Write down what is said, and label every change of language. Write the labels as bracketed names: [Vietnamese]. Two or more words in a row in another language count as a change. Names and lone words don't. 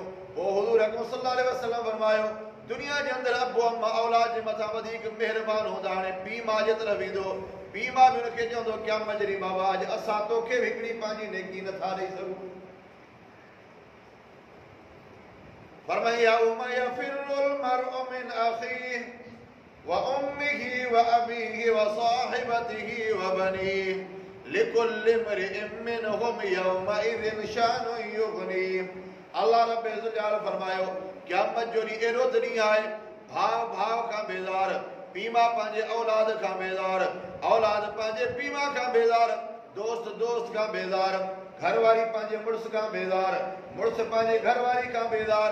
[Sindhi] पोइ हुज़ूर अकरम [Arabic] صلى الله عليه وسلم [Sindhi] फरमायो दुनिया जे अंदरि अबो अम्मा औलाद जे मथां वधीक महिरबान हूंदा। हाणे पीउ माउ जे तरफ़ वेंदो, पीउ माउ बि हुनखे चवंदो क़यामत जे ॾींहुं बाबा अॼु असां तोखे बि हिकिड़ी पंहिंजी नेकी नथा ॾेई सघूं। [Arabic] फरमाई يوم يفر المرء من أخيه وأمه وأبيه وصاحبته وبنيه لكل امرئ منهم يومئذ شأن يغنيه. الله رب ذو [Sindhi] फरमायो क़यामत जो ॾींहुं एॾो त ॾींहुं आहे भाउ भाउ खां बेज़ार, पीउ माउ पंहिंजे औलाद खां बेज़ार, औलाद पंहिंजे पीउ माउ खां बेज़ार, दोस्त दोस्त का बेजार, घरवारी पांजे मुड़स का बेजार, मुड़स पांजे घरवारी का बेजार।